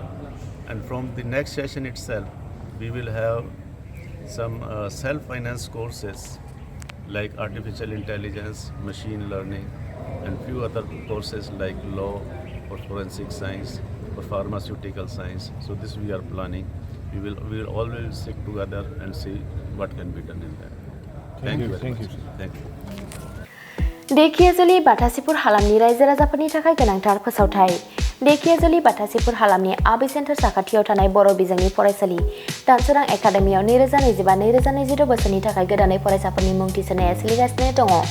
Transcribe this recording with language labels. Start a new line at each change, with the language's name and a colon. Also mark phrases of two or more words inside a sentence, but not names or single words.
English: And from the next session itself, we will have some self-finance courses like artificial intelligence, machine learning, and few other courses like law or forensic science or pharmaceutical science. So this we are planning. We will always stick together and see what can be done in that. Thank you very much. Thank you.
Bodo: देखियाजुलि बाथासिपुर हालामनि रायजो राजाफोरनि थाखाय गोनांथार फोसावथाय। देखियाजुलि बाथासिपुर हालामनि आबि सेन्टार साखाथियाव थानाय बर' बिजोंनि फरायसालि दानसोरां एकाडेमियाव 2025-2026 बोसोरनि थाखाय गोदानै फरायसाफोरनि मुं थिसननाया सोलिगासिनो दङ।